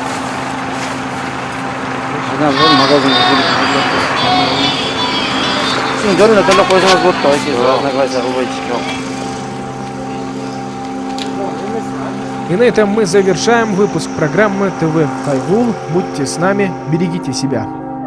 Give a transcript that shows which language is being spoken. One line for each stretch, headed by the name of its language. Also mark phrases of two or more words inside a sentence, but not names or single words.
Kyrgyz: Магазин Акчаны жөнүнө төлөп койсоңуз болот да, эки разногласия кылбайчы.
Russian: И на этом мы завершаем выпуск программы ТВ Хайгул. Будьте с нами, берегите себя.